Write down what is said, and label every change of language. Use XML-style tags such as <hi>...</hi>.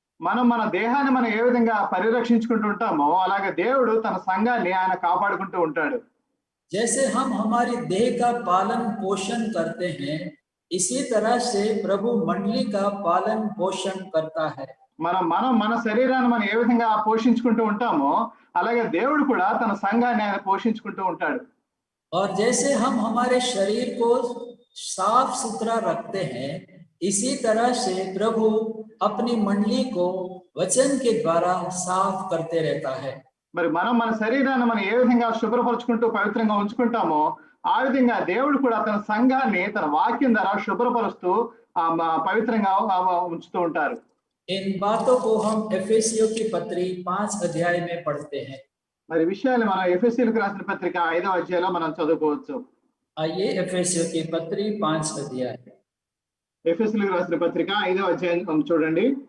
<te>మనం మన దేహాన్ని మనం ఏ విధంగా పరిరక్షించుకుంటూ ఉంటామో అలాగే దేవుడు తన సంఘాన్ని ఆయన కాపాడుకుంటూ ఉంటాడు।</te> <hi>जैसे हम हमारी देह का पालन पोषण करते हैं इसी तरह से प्रभु मंडली का पालन पोषण करता है।</hi> <te>మనం మన శరీరాన్ని మనం ఏ విధంగా పోషించుకుంటూ ఉంటామో అలాగే దేవుడు కూడా తన సంఘాన్ని ఆయన పోషించుకుంటూ ఉంటాడు।</te> <hi>और जैसे हम हमारे शरीर को साफ सुथरा रखते हैं इसी तरह से प्रभु अपनी मंडली को वचन के द्वारा साफ करते रहता है।</hi> <te>మరి మనం మన శరీరాన్ని మనం ఏ విధంగా శుభ్రపరచుకుంటూ పవిత్రంగా ఉంచుకుంటామో ఆ విధంగా దేవుడు కూడా తన సంఘాన్ని తన వాక్యం ద్వారా శుభ్రపరుస్తూ పవిత్రంగా ఉంచుతూ ఉంటారు।</te> <hi>इन बातों को हम एफेसियों की पत्री 5 अध्याय में पढ़ते हैं।</hi> <te>మరి విషయాలు మనం ఎఫెసీయులకు రాసిన పత్రిక 5వ అధ్యాయంలో మనం చదువుకోవచ్చు।</te> <hi>आइए एफेसियों की पत्री 5 अध्याय।</hi> <te>ఎఫెసీయులకు రాసిన పత్రిక 5వ అధ్యాయం చూడండి।</te>